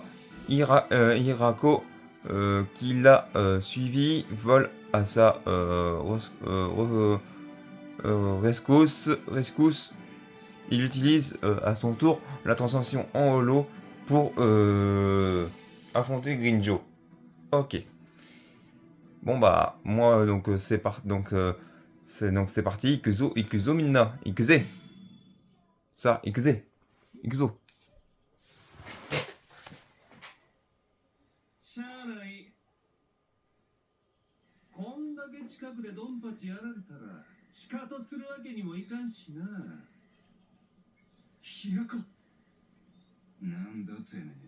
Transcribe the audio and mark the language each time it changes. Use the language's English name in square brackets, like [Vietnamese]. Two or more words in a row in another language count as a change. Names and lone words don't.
[French] Hirako, qui l'a suivi, vole à sa rescousse. Il utilise à son tour la transformation en holo pour affronter Grinjo. Ok. Bon moi c'est parti. [Japanese] 行くぞみんな。行くぜ。Ça、行くぜ. 行くぞ. しゃあない。こんだけ近くでドンパチやられたらシカトするわけにもいかんしな。ひらか。なんだてめえ。